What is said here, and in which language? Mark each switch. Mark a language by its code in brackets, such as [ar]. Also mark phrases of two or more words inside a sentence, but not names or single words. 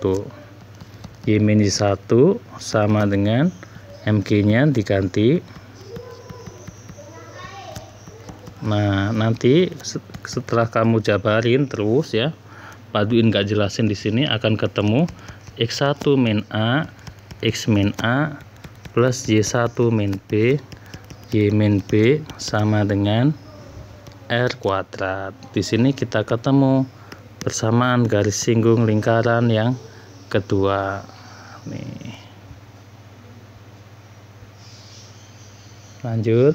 [id] Y min Y1 sama dengan MG-nya diganti. Nah, nanti setelah kamu jabarin terus ya, paduin gak jelasin di sini, akan ketemu X1 min A, X min A plus Y1 min B, Y min B sama dengan R kuadrat. Di sini kita ketemu persamaan garis singgung lingkaran yang kedua. Nih. Lanjut.